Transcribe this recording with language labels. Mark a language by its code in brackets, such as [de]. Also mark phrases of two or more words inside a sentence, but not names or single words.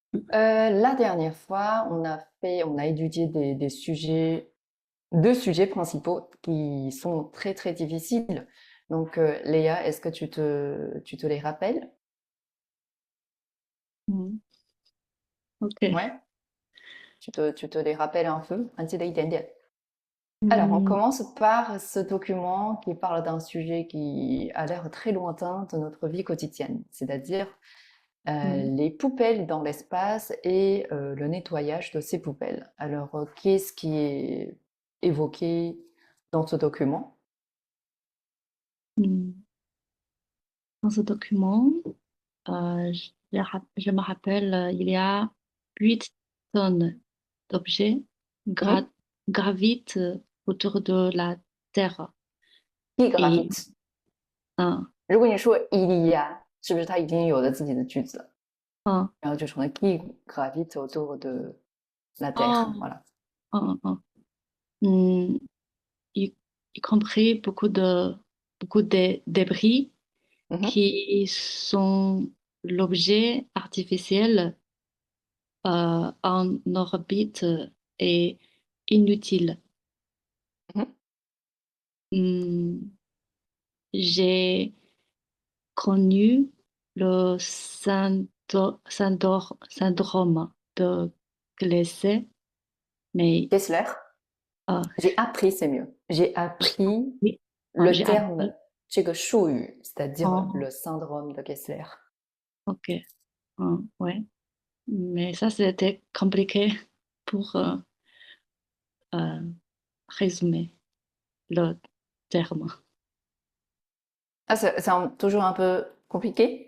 [fr] La dernière fois, on a étudié des sujets, deux sujets principaux qui sont très très difficiles. Donc, Léa, est-ce que tu te les rappelles? Mm. OK. Ouais, tu te les rappelles un peu? [zh] 还记得一点点. [fr] Alors, on Mm, commence par ce document qui parle d'un sujet qui a l'air très lointain de notre vie quotidienne, c'est-à-dire mm. les poubelles dans l'espace et le nettoyage de ces poubelles. Alors, qu'est-ce qui est évoqué dans ce document? Mm. Dans ce document, je me rappelle, il y a 8 tonnes d'objets gra- Mhm. gravitent autour de la Terre. Qui Et gravite? 嗯 [zh] 如果你说 [fr] il y a， [zh] 是不是它已经有了自己的句子了？嗯然后就成了 [fr] qui gravite autour de la Terre. 哦 Voilà. 嗯嗯嗯，y, y compris beaucoup de débris Mhm, qui sont l'objet artificiel en orbite et inutile. mhm. Hmm, j'ai connu le syndrome de Gleason, mais Kessler. euh, J'ai appris, c'est mieux. J'ai appris oui, le j'ai terme appris. [zh] 这个术语, [fr] c'est-à-dire Oh, le syndrome de Kessler. ok, ouais. Mais ça, c'était compliqué pour euh, résumer le terme. Ah, toujours un peu compliqué.